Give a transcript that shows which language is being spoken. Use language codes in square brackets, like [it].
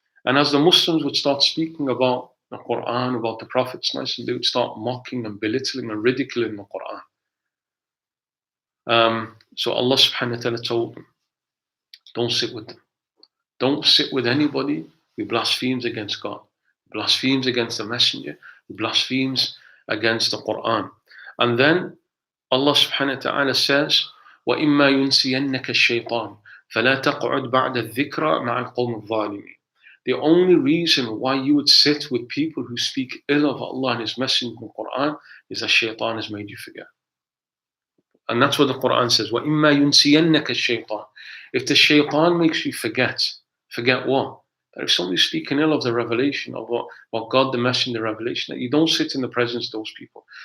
[en] And as the Muslims would start speaking about the Quran, about the Prophet, they would start mocking and belittling and ridiculing the Quran. So Allah subhanahu wa ta'ala told them, don't sit with them. Don't sit with anybody who blasphemes against God, blasphemes against the Messenger, who blasphemes against the Quran. And then Allah subhanahu wa ta'ala says, [ar] وَإِمَّا يُنْسِيَنَّكَ الشَّيْطَانُ فَلَا تَقْعُدْ بَعْدَ الذِّكْرَى مَعَ الْقَوْمِ الظَّالِمِينَ. [en] The only reason why you would sit with people who speak ill of Allah and His Messenger in the Quran is that shaitan has made you forget. And that's what the Quran says, [ar] وَإِمَّا يُنْسِيَنَّكَ الشَّيْطَانُ. [en] If the shaitan makes you forget what? That if somebody's speaking ill of the revelation, of what God the Messenger, the revelation, that you don't sit in the presence of those people.